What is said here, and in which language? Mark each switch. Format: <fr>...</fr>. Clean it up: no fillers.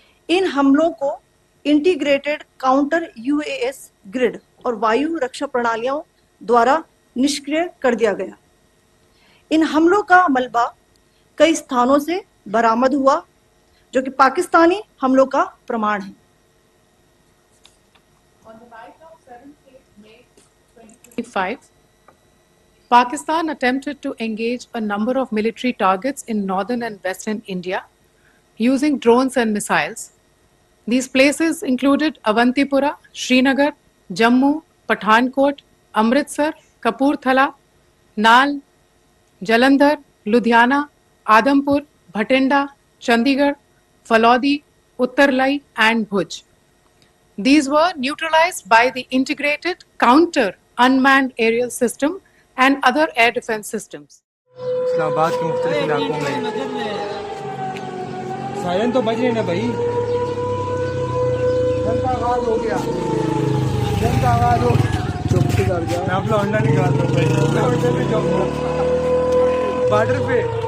<hi>इन हमलों को integrated counter US grid और वायु रक्षा प्रणालियों द्वारा निष्क्रिय कर दिया गया। इन हमलों का मलबा कई स्थानों से बरामद हुआ, जो कि पाकिस्तानी हमलों का प्रमाण है।</hi> <en>On the night of 7th May 2025, Pakistan attempted to engage a number of military targets in northern and western India using drones and missiles. These places included Avantipura, Srinagar, Jammu, Pathankot, Amritsar, Kapurthala, Nal, Jalandhar, Ludhiana, Adampur, Bhatinda, Chandigarh, Falodi, Uttarlai and Bhuj. These were neutralized by the integrated counter unmanned aerial system and other air defense systems.</en> <hi>Islamabad के मुख्तलिफ इलाकों में siren तो बज रहे ना भाई। जंग का आगाज हो गया, जंग का आगाज हो। चुप से कर जा। मैं आप लोग अंडा निकाल दो भाई। मैं अंडे पे जाऊँगा बॉर्डर पे।</hi>